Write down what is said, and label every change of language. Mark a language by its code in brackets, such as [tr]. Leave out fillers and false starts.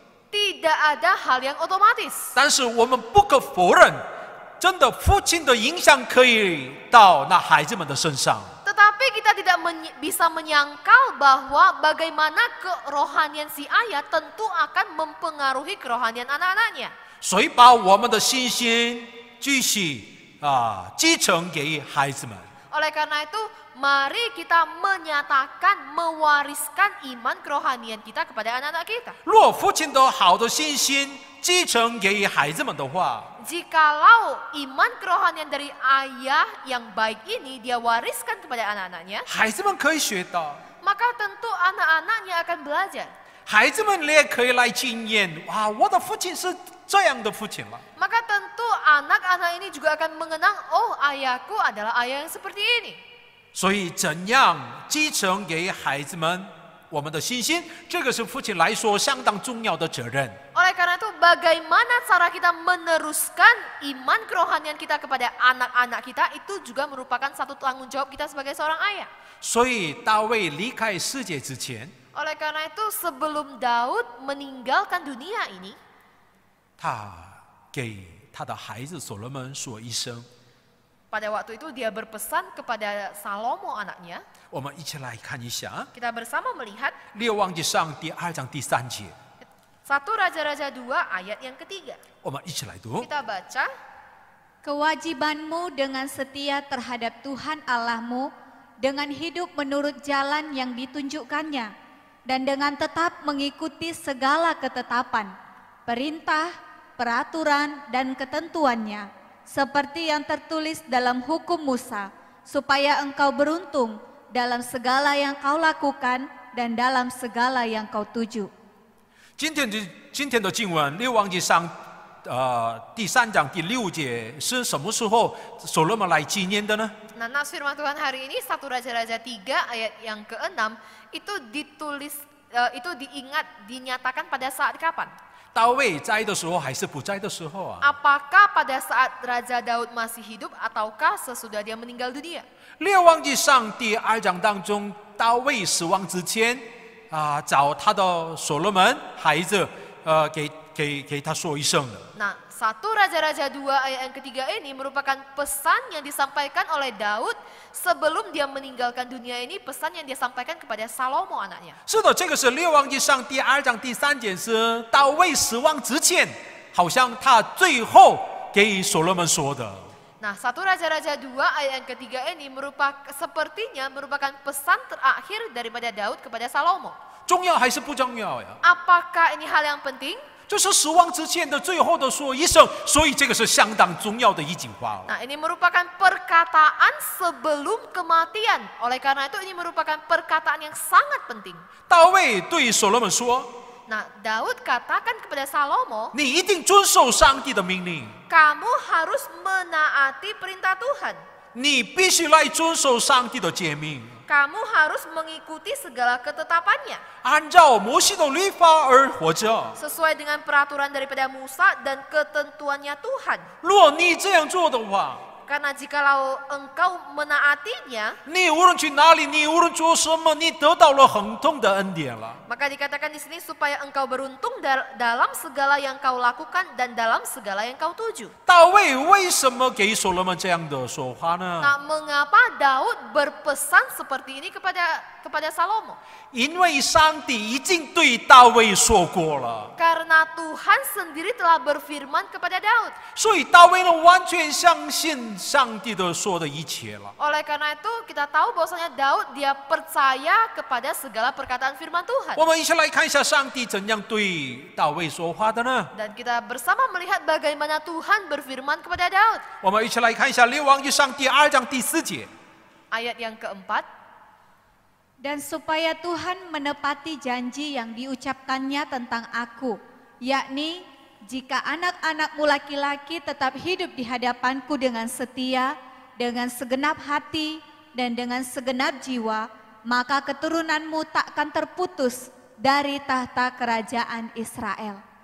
[id] Tidak ada hal yang otomatis. [zh] 但是我们不可否认，真的父亲的影响可以到那孩子们的身上。 [id] Tetapi kita tidak bisa menyangkal bahwa bagaimana kerohanian si ayah tentu akan mempengaruhi kerohanian anak-anaknya. [zh] 所以把我们的信心继续继承给孩子们。 [id] Oleh karena itu, mari kita menyatakan, mewariskan iman kerohanian kita kepada anak-anak kita. [zh] 若父亲的好的信心继承给孩子们的话， [id] Jikalau iman kerohanian dari ayah yang baik ini dia wariskan kepada anak-anaknya, [zh] 孩子们可以学到， [id] maka tentu anak-anaknya akan belajar. [zh] 孩子们也可以来经验啊，我的父亲是这样的父亲了。 [id] Maka tentu anak-anak ini juga akan mengenang, oh ayahku adalah ayah yang seperti ini. [zh] 所以怎样继承给孩子们我们的信心，这个是父亲来说相当重要的责任。 [id] Oleh karena itu, bagaimana cara kita meneruskan iman kerohanian kita kepada anak-anak kita, itu juga merupakan satu tanggung jawab kita sebagai seorang ayah. [zh] 所以大卫离开世界之前， [id] Oleh karena itu, sebelum Daud meninggalkan dunia ini, [zh] 他给他的孩子所罗门说一声。 [id] pada waktu itu dia berpesan kepada Salomo anaknya. [zh] 我们一起来看一下 [id] Kita bersama melihat [zh] 列王纪上第2章第3节， [id] 1 Raja-Raja 2 ayat yang ketiga. [zh] 我们一起来读。 [id] Kita baca. Kewajibanmu dengan setia terhadap Tuhan Allahmu, dengan hidup menurut jalan yang ditunjukkannya, dan dengan tetap mengikuti segala ketetapan, perintah, peraturan, dan ketentuannya, seperti yang tertulis dalam hukum Musa, supaya engkau beruntung dalam segala yang kau lakukan dan dalam segala yang kau tuju. [zh] 今天的经文，列王纪上第3章第6节是什么时候所罗门来纪念的呢？ [id] Nah, nas firman Tuhan hari ini 1 Raja-Raja 3 ayat yang ke-6 itu ditulis, itu dinyatakan pada saat kapan? [zh] 大卫在的时候还是不在的时候啊？ [id] Apakah pada saat Raja Daud masih hidup ataukah sesudah dia meninggal dunia? [zh] 列王纪上第2章当中，大卫死亡之前找他的所罗门孩子，给他说一声的。 [id] Nah, 1 Raja-Raja 2 ayat yang ketiga ini merupakan pesan yang disampaikan oleh Daud sebelum dia meninggalkan dunia ini, pesan yang dia sampaikan kepada Salomo anaknya. [zh] 是的，这个是列王记上第2章第3节，是大卫死亡之前，好像他最后给所罗门说的。 [id] Nah, 1 Raja-Raja 2 ayat yang ketiga ini sepertinya merupakan pesan terakhir daripada Daud kepada Salomo. [zh] 重要还是不重要呀？ [id] Apakah ini hal yang penting? [zh] 这是死亡之前的最后的说一声，所以这个是相当重要的一句话。 [id] Nah, ini merupakan perkataan sebelum kematian. Oleh karena itu ini merupakan perkataan yang sangat penting. [zh] 大卫对所罗门说 [id] Nah, Daud katakan kepada Salomo, [zh] 你一定遵守上帝的命令， [id] kamu harus menaati perintah Tuhan. [zh] 你必须来遵守上帝的诫命， [id] Kamu harus mengikuti segala ketetapannya. [zh] 按照摩西的律法而活着。 [id] Sesuai dengan peraturan daripada Musa dan ketentuannya Tuhan. [zh] 如果你这样做的话， [id] Karena jikalau engkau menaatinya, [zh] 你无论去哪里，你无论做什么，你得到了很多的恩典了。 [id] maka dikatakan di sini supaya engkau beruntung dalam segala yang kau lakukan dan dalam segala yang kau tuju. [zh] 大卫为什么给所罗门这样的说话呢？ [id] Nah, mengapa Daud berpesan seperti ini kepada Salomo? [zh] 因为上帝已经对大卫说过了， [id] Karena Tuhan sendiri telah berfirman kepada Daud. [zh] 所以大卫呢完全相信上帝的说的一切了。 [id] Oleh karena itu kita tahu bahwasanya Daud dia percaya kepada segala perkataan firman Tuhan. [zh] 我们一起来看一下上帝怎样对大卫说话的呢？ [id] Dan kita bersama melihat bagaimana Tuhan berfirman kepada Daud. [zh] 我们一起来看一下列王记上第2章第4节。 [id] Ayat yang keempat. Dan supaya Tuhan menepati janji yang diucapkannya tentang aku, yakni jika anak-anakmu laki-laki tetap hidup di hadapanku dengan setia, dengan segenap hati, dan dengan segenap jiwa, maka keturunanmu takkan terputus dari tahta kerajaan Israel.